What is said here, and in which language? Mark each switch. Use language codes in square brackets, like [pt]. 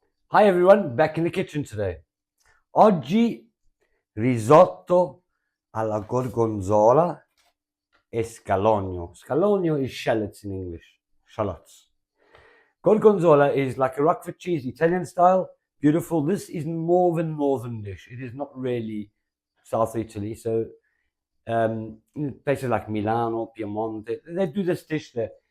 [en] Hi everyone, back in the kitchen today. [it] Oggi risotto alla gorgonzola e scalogno. [en] Scalogno is shallots in English. Shallots. Gorgonzola is like a Roquefort cheese, Italian style. Beautiful. This is more of a northern dish. It is not really South Italy. So in places like Milano, Piemonte, they do this dish there.